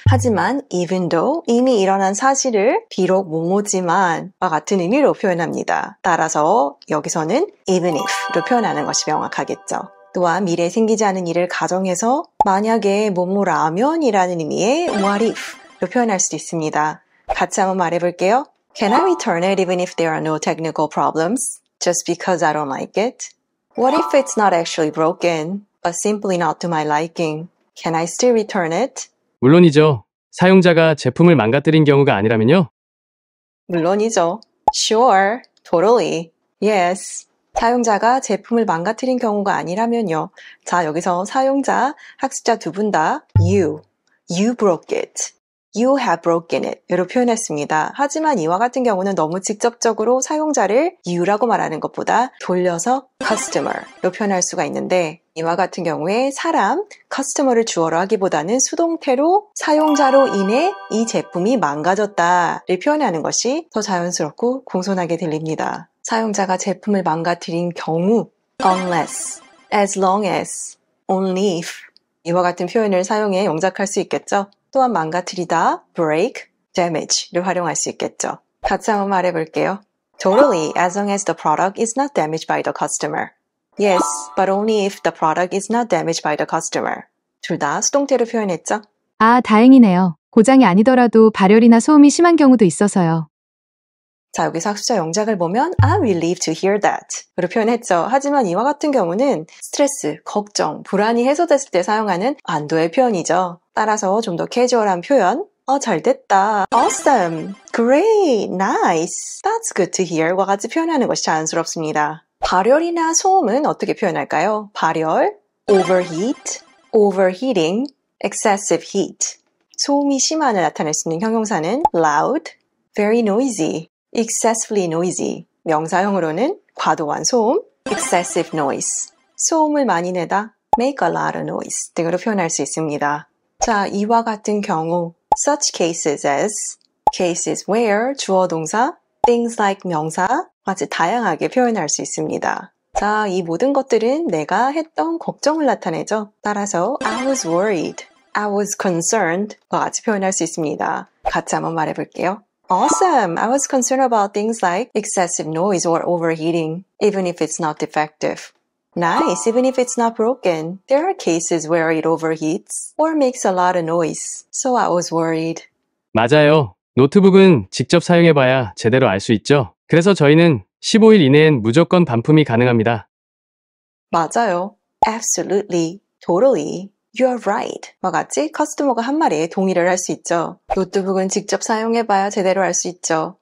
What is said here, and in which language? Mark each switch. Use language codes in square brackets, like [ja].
[ko] 하지만 even though, 이미 일어난 사실을 비록 뭐뭐지만과 같은 의미로 표현합니다. 따라서 여기서는 even if로 표현하는 것이 명확하겠죠. 또한 미래에 생기지 않은 일을 가정해서 만약에 뭐뭐라면이라는 의미의 what if로 표현할 수도 있습니다. 같이 한번 말해볼게요. [en] Can I return it even if there are no technical problems? Just because I don't like it? What if it's not actually broken, but simply not to my liking? Can I still return it? [ko] 물론이죠. 사용자가 제품을 망가뜨린 경우가 아니라면요. 물론이죠. [en] Sure, totally, yes. [ko] 사용자가 제품을 망가뜨린 경우가 아니라면요. 자, 여기서 사용자, 학습자 두 분 다 [en] you broke it. You have broken it [ko] 으로 표현했습니다. 하지만 이와 같은 경우는 너무 직접적으로 사용자를 you라고 말하는 것보다 돌려서 customer로 표현할 수가 있는데 이와 같은 경우에 사람, customer를 주어로 하기보다는 수동태로 사용자로 인해 이 제품이 망가졌다를 표현하는 것이 더 자연스럽고 공손하게 들립니다. 사용자가 제품을 망가뜨린 경우 unless, as long as, only if 이와 같은 표현을 사용해 영작할 수 있겠죠. 또한 망가뜨리다, break, damage를 활용할 수 있겠죠. 같이 한번 말해볼게요. [en] Totally, as long as the product is not damaged by the customer. Yes, but only if the product is not damaged by the customer. [ko] 둘 다 수동태로 표현했죠? 아, 다행이네요. 고장이 아니더라도 발열이나 소음이 심한 경우도 있어서요. 자, 여기서 학습자 영작을 보면 [en] I'm relieved to hear that [ko] 으로 표현했죠. 하지만 이와 같은 경우는 스트레스, 걱정, 불안이 해소됐을 때 사용하는 안도의 표현이죠. 따라서 좀 더 캐주얼한 표현 잘 됐다, awesome, great, nice, that's good to hear과 같이 표현하는 것이 자연스럽습니다. 발열이나 소음은 어떻게 표현할까요? 발열, overheat, overheating, excessive heat. 소음이 심한을 나타낼 수 있는 형용사는 loud, very noisy, excessively noisy. 명사형으로는 과도한 소음, excessive noise. 소음을 많이 내다, make a lot of noise 등으로 표현할 수 있습니다. 자, 이와 같은 경우 such cases as, cases where 주어 동사, things like 명사 같이 다양하게 표현할 수 있습니다. 자, 이 모든 것들은 내가 했던 걱정을 나타내죠. 따라서 I was worried, I was concerned과 같이 표현할 수 있습니다. 같이 한번 말해볼게요. [en] Awesome! I was concerned about things like excessive noise or overheating, even if it's not defective. Nice, even if it's not broken. There are cases where it overheats or makes a lot of noise, so I was worried. [ko] 맞아요. 노트북은 직접 사용해봐야 제대로 알 수 있죠. 그래서 저희는 15일 이내엔 무조건 반품이 가능합니다. 맞아요. [en] Absolutely, totally. You're right. [ko] 와 같이 커스터머가 한 말에 동의를 할 수 있죠. 노트북은 직접 사용해봐야 제대로 알 수 있죠.